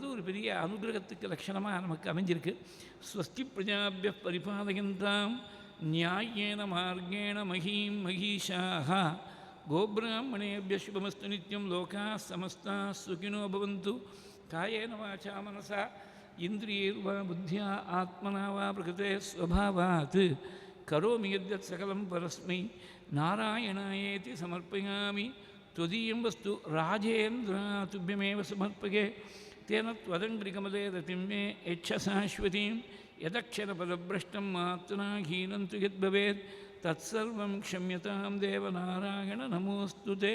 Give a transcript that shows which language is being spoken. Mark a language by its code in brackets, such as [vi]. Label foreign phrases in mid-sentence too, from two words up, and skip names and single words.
[ta] ஒரு பெரிய அனுகிரகத்துக்கு லட்சணமாக நமக்கு அமைஞ்சிருக்கு. [sa] स्वस्ति प्रजाभ्यः परिपालयन्ताम् न्यायेन मार्गेण महीं महीशाः गोब्राह्मणेभ्यः शुभमस्तु नित्यं लोकाः समस्ताः सुखिनो भवन्तु. कायेन वाचा मनसा इन्द्रियैर्वा बुद्ध्या आत्मना वा प्रकृतेः स्वभावात् करोमि यद्यत् सकलं परस्मै नारायणायेति समर्पयामि. त्वदीयं वस्तु राजेन्द्र तुभ्यमेव समर्पये. तेन त्वदङ्घ्रिकमले रतिं मे यच्छ शाश्वतीं. यदक्षरपदभ्रष्टं मात्रा हीनं तु यद्भवेत् तत्सर्वं क्षम्यतां देवनारायण नमोऽस्तु ते.